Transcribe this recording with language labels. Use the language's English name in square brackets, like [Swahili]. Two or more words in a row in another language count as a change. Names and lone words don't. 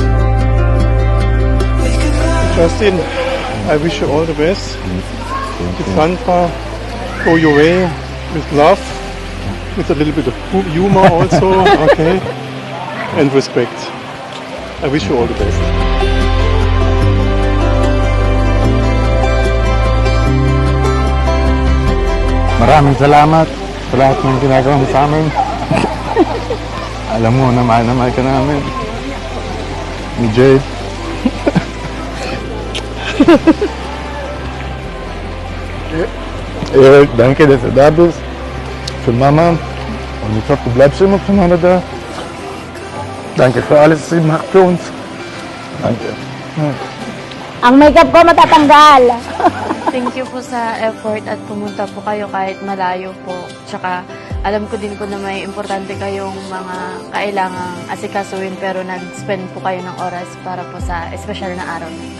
[English] We could love. Justin, I wish you all the best. With Sandra, go your way with love, with a little bit of humor also, okay, and respect. I wish you all the best. [Filipino] maraming salamat sa lahat ng ginagawa mo sa amin. Alam mo na mahal ka namin. Ni Jay. [German] Danke, dass du da bist. Für Mama. Und ich hoffe, du bleibst immer von Kanada. Danke für alles, was ihr macht für uns. Danke. [Filipino] Ang makeup ko matatanggal. [English] Thank you [Filipino] po sa effort at pumunta po kayo kahit malayo po. Tsaka alam ko din po na may importante kayong mga kailangang asikasuhin pero nag-spend po kayo ng oras para po sa espesyal na araw nito.